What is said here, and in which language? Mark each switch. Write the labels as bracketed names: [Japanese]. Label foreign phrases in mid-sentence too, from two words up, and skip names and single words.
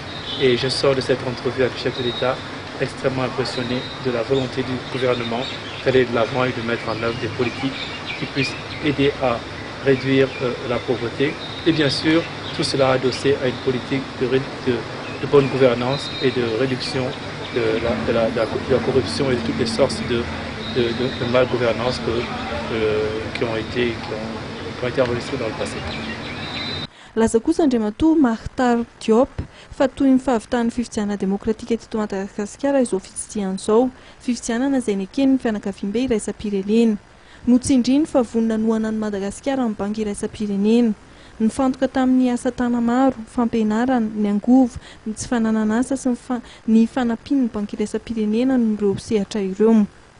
[French] Et je sors de cette entrevue avec le chef de l'État extrêmement impressionné de la volonté du gouvernement d'aller de l'avant et de mettre en œuvre des politiques qui puissent aider à réduire la pauvreté. Et bien sûr, tout cela adossé à une politique de bonne gouvernance et de réduction de la corruption et de toutes les sortes de mal-gouvernance qui ont été enregistrées dans le passé. [Malagasy] Laza kosa Andriamatoa Mactar Diop fa toy ny fahavitan'ny fifidianana demokratika eto Madagasikara izao fitsidiana izao fifidianana izay nekeny ny fianakaviam-be iraisam-pirenena notsindriny fa vonona ny Madagasikara amin'ny banky iraisam-pirenena nifantoka tamin'ny asa tana maro fampianarana ny angovo ny tsy fananana asa sy ny fanampiana ny banky iraisam-pirenena no ireo sehatra ireo.